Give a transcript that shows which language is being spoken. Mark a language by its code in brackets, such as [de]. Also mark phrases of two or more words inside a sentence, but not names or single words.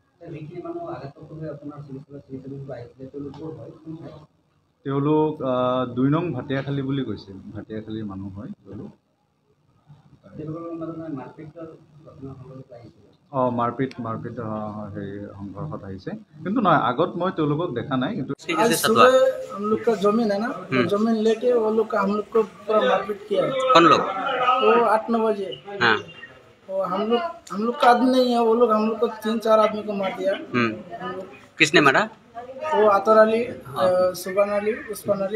[as] তেওঁলোক 2 নং ভাটিয়াখালী বুলি কৈছে। ভাটিয়াখালীৰ মানুহ হয় তেওঁলোক। মাৰপিট হেৰি সংঘৰ্ষত আহিছে, কিন্তু নহয় আগত মই তেওঁলোকক দেখা নাই। কিন্তু [hi] हम लोग का जमीन है ना, जमीन लेके वो लोग का हम लोग को पूरा मारपीट किया। कौन लोग? वो 8-9 बजे। हाँ। वो हम लोग का आदमी नहीं है, वो लोग हम लोग को 3-4 आदमी को मार दिया। किसने मारा? वो आतर अली, सुबान अली, उस्मान अली।